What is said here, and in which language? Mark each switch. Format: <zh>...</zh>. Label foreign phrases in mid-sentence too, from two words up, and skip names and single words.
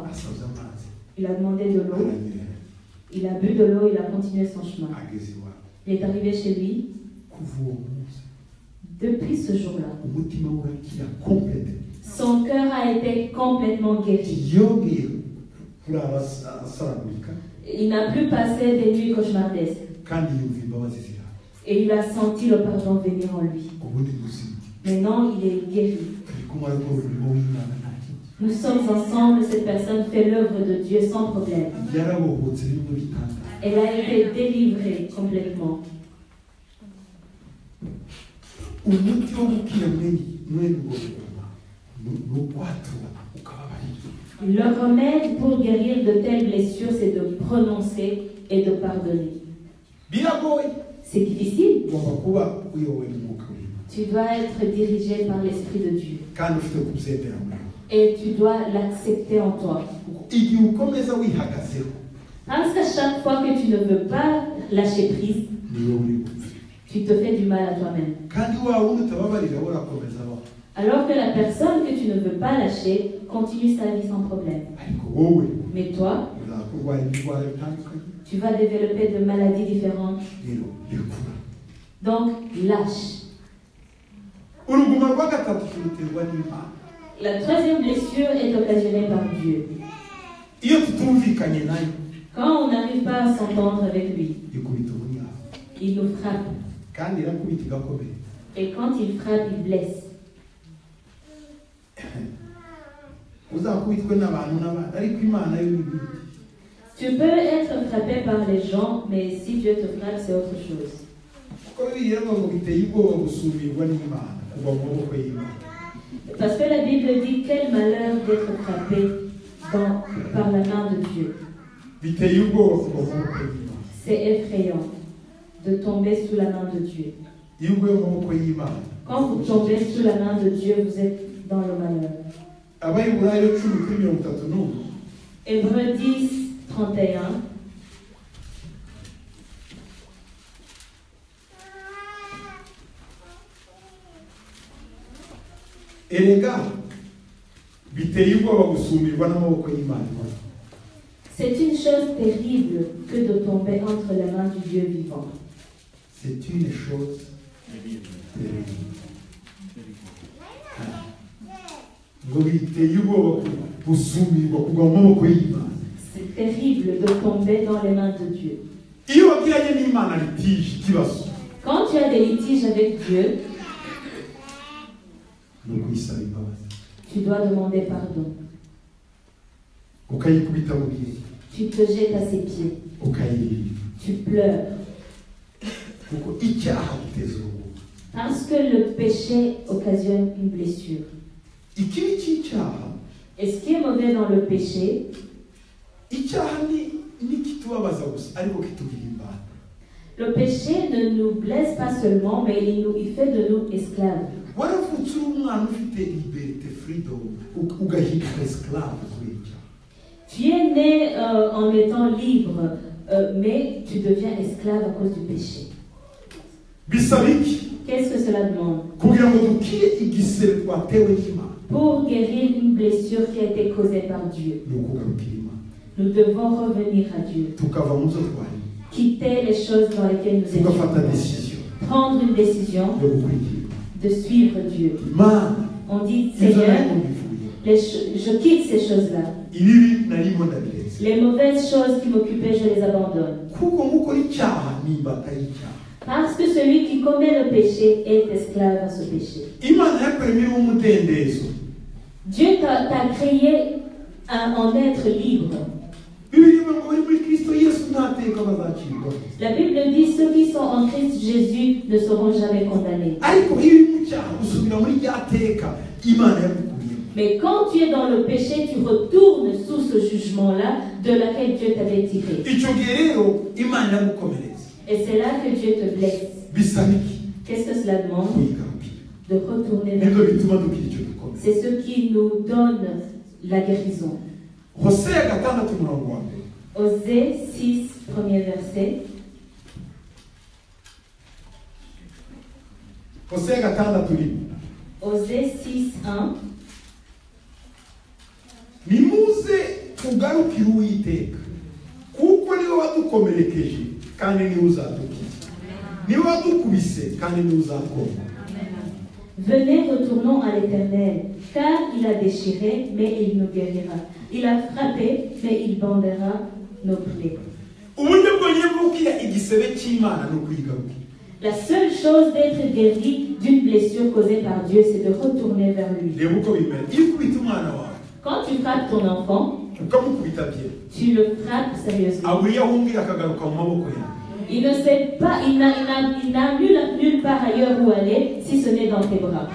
<rw>Asabye amazi.</rw> <fr>Il a demandé de l'eau.</fr> <rw>Aranyerera.</rw> <fr>Il a bu de l'eau, il a continué son chemin.</fr> <rw>Ageze iwabo.</rw> <fr>Il est arrivé chez lui.</fr> <rw>Kuva uwo munsi</rw> <fr>Depuis ce jour-là,</fr> <rw>umutima we urakira complete.</rw> <fr>son cœur a été complètement guéri.</fr> <rw>Yongeye kurara asaragurika</rw> <fr>Il n'a plus passé des nuits cauchemardesques.</fr> <rw>kandi yumva imbabazi ziraza.</rw> <fr>Et il a senti le pardon venir en lui.</fr> <rw>Ubundi muzima.</rw> <fr>Maintenant, il est guéri.</fr> <rw>Turi kumwe ariko umurimo w'Imana nta kibazo.</rw> <fr>Nous sommes ensemble, cette personne fait l'œuvre de Dieu sans problème.</fr> <rw>Yarabohotse bimwe bitandukanye.</rw> <fr>Elle a été délivrée complètement.</fr> <rw>umuti wo gukira mwene ubwo ni ukwatura ukababarira.</rw> <fr>Le remède pour guérir de telles blessures, c'est de prononcer et de pardonner.</fr> <rw>Biragoye.</rw> <fr>C'est difficile.</fr> <rw>Ugomba kuba uyobowe n'umwuka w'Imana.</rw> <fr>Tu dois être dirigé par l'Esprit de Dieu.</fr> <rw>Kandi ufite kubyemera muri wowe.</rw> <fr>Et tu dois l'accepter en toi.</fr> <rw>Igihe ukomeza wihagazeho,</rw> <fr>Parce qu'à chaque fois que tu ne veux pas lâcher prise,</fr> <rw>niwe uri gupfa.</rw> <fr>tu te fais du mal à toi-même.</fr> <rw>Kandi wa wundi utababarira urakomeza abaho.</rw> <fr>Alors que la personne que tu ne veux pas lâcher continue sa vie sans problème.</fr> <rw>Ariko wowe</rw> <fr>Mais toi,</fr> <rw>uzakurwara indwara bitandukanye.</rw> <fr>tu vas développer de maladies différentes.</fr> <rw>Rero rekura.</rw> <fr>Donc, lâche.</fr> <rw>Uruguma rwa gatatu ruterwa n'Imana.</rw> <fr>La troisième blessure est occasionnée par Dieu.</fr> <rw>Iyo tutumvikanye nayo,</rw> <fr>Quand on n'arrive pas à s'entendre avec lui,</fr> <rw>ikubita ubunyara.</rw> <fr>il nous frappe.</fr> <rw>Kandi irakubita igakomera.</rw> <fr>Et quand il frappe, il blesse.</fr> <rw>Uzakubitwe n'abantu n'abandi, ariko Imana yo ni ibindi.</rw> <fr>Tu peux être frappé par les gens, mais si Dieu te frappe, c'est autre chose.</fr> <rw>Kuko Bibiliya ivuga ngo biteye ubwoba gusumirwa n'Imana, kuva mu maboko y'Imana.</rw> <fr>Parce que la Bible dit quel malheur d'être frappé par la main de Dieu.</fr> <rw>Biteye ubwoba kuva mu maboko y'Imana.</rw> <fr>C'est effrayant de tomber sous la main de Dieu.</fr> <rw>Iyo uguye mu maboko y'Imana.</rw> <fr>Quand vous tombez sous la main de Dieu, vous êtes dans le malheur.</fr> <rw>Abayiburayo 10:31.</rw> <fr>Hébreux 10, 31.</fr> <rw>Erega biteye ubwoba gusumirwa n'amaboko y'Imana.</rw> <fr>C'est une chose terrible que de tomber entre les mains du Dieu vivant. C'est une chose terrible.</fr> <rw>Ngo biteye ubwoba gusumirwa kugwa mu maboko y'Imana.</rw> <fr>C'est terrible de tomber dans les mains de Dieu.</fr> <rw>Iyo wagiranye n'Imana litige ikibazo,</rw> <fr>Quand tu as des litiges avec Dieu,</fr> <rw>ni ukuyisaba imbabazi.</rw> <fr>tu dois demander pardon.</fr> <rw>Ukayikubita mu bihe,</rw> <fr>Tu te jettes à ses pieds.</fr> <rw>ukayiririmba.</rw> <fr>Tu pleures.</fr> <rw>Kuko icyaha giteza urugomo.</rw> <fr>Parce que le péché occasionne une blessure.</fr> <rw>Ikibi cy'icyaha,</rw> <fr>Et ce qui est mauvais dans le péché,</fr> <rw>icyaha ni kitubabaza gusa, ariko kitugira imbata.</rw> <fr>le péché ne nous blesse pas seulement, mais il fait de nous esclaves.</fr> <rw>Waravutse uri umwana ufite liberté, freedom, ugahinduka esclave kuri icyaha.</rw> <fr>Tu es né en étant libre, mais tu deviens esclave à cause du péché.</fr> <rw>Bisaba iki?</rw> <fr>Qu'est-ce que cela demande?</fr> <rw>Kugira ngo dukire igisebe twatewe n'Imana,</rw> <fr>Pour guérir une blessure qui a été causée par Dieu,</fr> <rw>ni ukugarukira Imana.</rw> <fr>nous devons revenir à Dieu.</fr> <rw>Tukava mu zo twari,</rw> <fr>Quitter les choses dans lesquelles nous</fr> <rw>tugafata</rw> <fr>étions.</fr> <rw>decision</rw> <fr>Prendre une décision</fr> <rw>yo gukurikira</rw> <fr>de suivre Dieu.</fr> <rw>Imana.</rw> <fr>On dit,</fr> <rw>Ibyo</rw> <fr>Seigneur,</fr> <rw>nari mbivuye,</rw> <fr>je quitte ces choses-là.</fr> <rw>ibibi narimo ndabiretse.</rw> <fr>Les mauvaises choses qui m'occupaient, je les abandonne.</fr> <rw>Kuko nk'ukora icyaha ni imbata y'icyaha.</rw> <fr>Parce que celui qui commet le péché est esclave à ce péché.</fr> <rw>Imana yakuremye umudendezo.</rw> <fr>Dieu t'a créé en être libre.</fr> <rw>Bibiliya ivuga ngo bari muri Kristo Yesu nta teka bazacirwaho.</rw> <fr>La Bible dit ceux qui sont en Christ Jésus ne seront jamais condamnés.</fr> <rw>Ariko iyo uri mu cyaha usubira muri rya teka Imana yagukuyemo.</rw> <fr>Mais quand tu es dans le péché, tu retournes sous ce jugement-là de laquelle Dieu t'avait tiré.</fr> <rw>Icyo gihe rero Imana yagukomereza.</rw> <fr>Et c'est là que Dieu te blesse.</fr> <rw>Bisaba iki?</rw> <fr>Qu'est-ce que cela demande?</fr> <rw>Kuyigarukira.</rw> <fr>De retourner vers</fr> <rw>Nibyo</rw> <fr>Dieu.</fr> <rw>bituma dukira icyo gikomere.</rw> <fr>C'est ce qui nous donne la guérison.</fr> <rw>Hosea 6:1.</rw> <fr>Osée 6, premier verset.</fr> <rw>Hosea 6:1.</rw> <fr>Osée 6, 1.</fr> <rw>Nimuze tugarukire Uwiteka, kuko niwe wadukomerekeje kandi niwe uzadukiza. Niwe wadukubise kandi niwe uzatwomora.</rw> <fr>Venez, retournons à l'Éternel, car il a déchiré, mais il nous guérira. Il a frappé, mais il bandera nos plaies.</fr> <rw>Uburyo bwonyine bwo gukira igisebe cy'Imana ni ukuyigarukira.</rw> <fr>La seule chose d'être guéri d'une blessure causée par Dieu, c'est de retourner vers lui.</fr> <rw>Reba uko bimera. Iyo ukubita umwana wawe</rw> <fr>Quand tu frappes ton enfant,</fr> <rw>ukamukubita bye,</rw> <fr>tu le frappes sérieusement.</fr> <rw>abura iyo ahungira akagaruka mu maboko yawe.</rw> <fr>Il ne sait pas, il n'a nulle part ailleurs où aller si ce n'est dans tes bras.</fr>